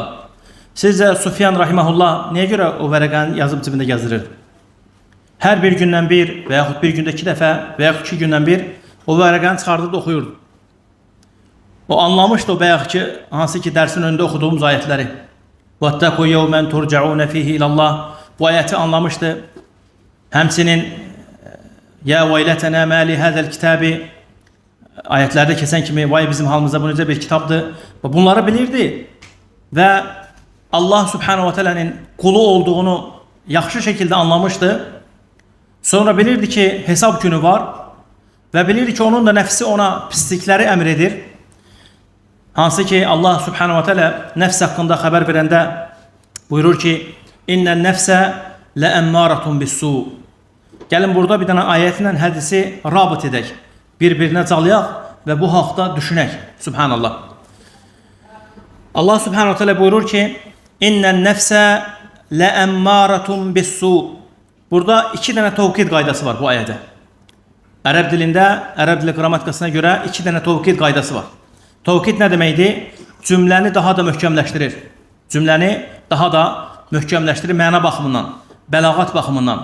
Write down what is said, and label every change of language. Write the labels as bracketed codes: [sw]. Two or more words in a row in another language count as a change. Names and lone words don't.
[az] Sizcə Sufyan rahiməhullah niyə görə o vərəqəni yazıb cibində gəzirirdi? Hər bir gündən bir və yaxud bir gündə 2 dəfə və yaxud 2 gündən bir o vərəqəni çıxardıb oxuyurdu. O anlamışdı o bayaqki, hansı ki dərsin önündə oxuduğumuz ayətləri. [ar] وَاتَّقُوا يَوْمًا تُرْجَعُونَ فِيهِ إِلَى اللّٰهِ [az] Bu ayəti anlamışdı. Həmçinin [ar] يا ويلتنا ما لهذا الكتاب [az] ayətlərdə keçən kimi vay bizim halımıza bu necə bir kitabdır. Bunları bilirdi və Allah [ar] سبحانه وتعالى [az] qulu olduğunu yaxşı şəkildə anlamışdı. Sonra bilirdi ki hesab günü var və bilirdi ki onun da nəfsi ona pislikləri əmr edir. Hansı ki Allah [ar] سبحانه وتعالى [az] nəfs haqqında xəbər verəndə buyurur ki [ar] إن النفس لأمارة بالسوء. [az] Gəlin burada bir dənə ayətlə hədisi rabit edək. Bir-birinə calayaq və bu haqda düşünək. Subhanallah. Allah [ar] سبحانه وتعالى [az] buyurur ki [ar] إن النفس لأمارة بالسوء. [az] Burada 2 dənə tevkid qaydası var bu ayədə. Ərəb dilində, ərəb dili qrammatikasına görə 2 dənə tevkid qaydası var. Tevkid nə deməkdir? Cümləni daha da möhkəmləşdirir. Cümləni daha da möhkəmləşdirir məna baxımından, bəlağat baxımından.